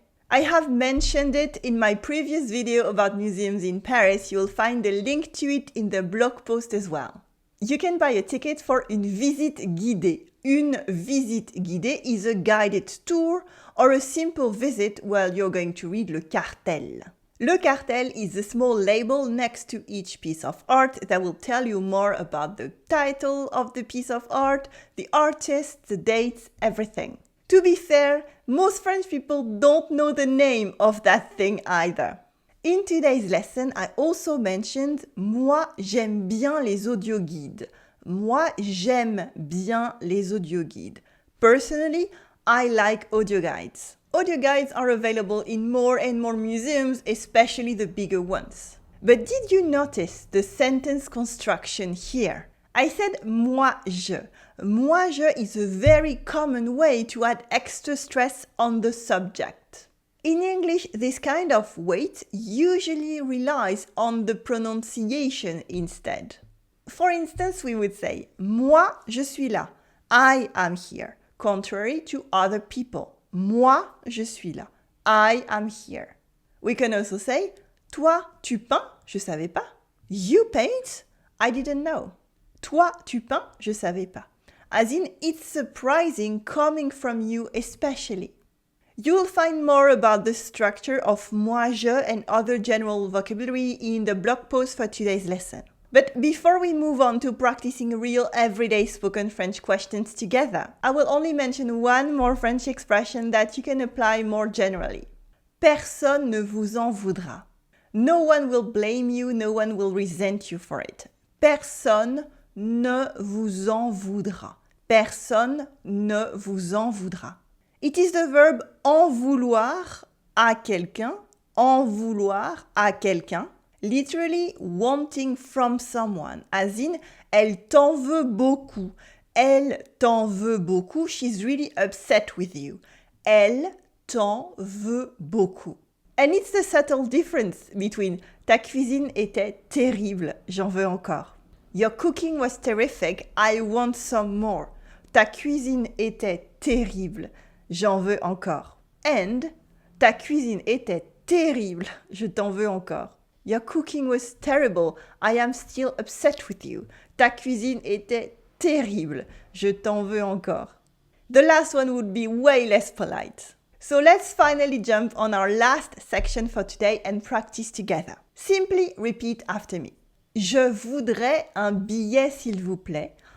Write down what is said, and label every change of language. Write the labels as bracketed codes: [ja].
[en] I have mentioned it in my previous video about museums in Paris. You'll find a link to it in the blog post as well. You can buy a ticket for [fr] une visite guidée. Une visite guidée [en] is a guided tour or a simple visit where you're going to read [fr] le cartel. Le cartel [en] is a small label next to each piece of art that will tell you more about the title of the piece of art, the artist, the dates, everything. To be fair, most French people don't know the name of that thing either. In today's lesson, I also mentioned [fr] moi j'aime bien les audioguides. Moi j'aime bien les audioguides. [en] Personally, I like audio guides. Audio guides are available in more and more museums, especially the bigger ones. But did you notice the sentence construction here? I said [fr] moi je. Moi je [en] is a very common way to add extra stress on the subject. In English, this kind of weight usually relies on the pronunciation instead. For instance, we would say [fr] moi je suis là. [en] I am here, contrary to other people. [fr] Moi je suis là. [en] I am here. We can also say [fr] toi tu peins, je savais pas. [en] You paint, I didn't know. [fr] Toi tu peins, je savais pas. [en] As in, it's surprising coming from you especially. You'll find more about the structure of [fr] moi je [en] and other general vocabulary in the blog post for today's lesson. But before we move on to practicing real everyday spoken French questions together, I will only mention one more French expression that you can apply more generally. [fr] Personne ne vous en voudra. [en] No one will blame you, no one will resent you for it. [fr] Personne ne vous en voudra. Personne ne vous en voudra. [en] It is the verb [fr] en vouloir à quelqu'un, en vouloir à quelqu'un, [en] literally wanting from someone, as in, [fr] elle t'en veut beaucoup. Elle t'en veut beaucoup, [en] she's really upset with you. [fr] Elle t'en veut beaucoup. [en] And it's the subtle difference between [fr] ta cuisine était terrible, j'en veux encore. [en] Your cooking was terrific, I want some more. [fr] Ta cuisine était terrible. J'en veux encore. And ta cuisine était terrible. Je t'en veux encore. [en] Your cooking was terrible. I am still upset with you. [fr] Ta cuisine était terrible. Je t'en veux encore. [en] The last one would be way less polite. So let's finally jump on our last section for today and practice together. Simply repeat after me. [fr] Je voudrais un billet s'il vous plaît.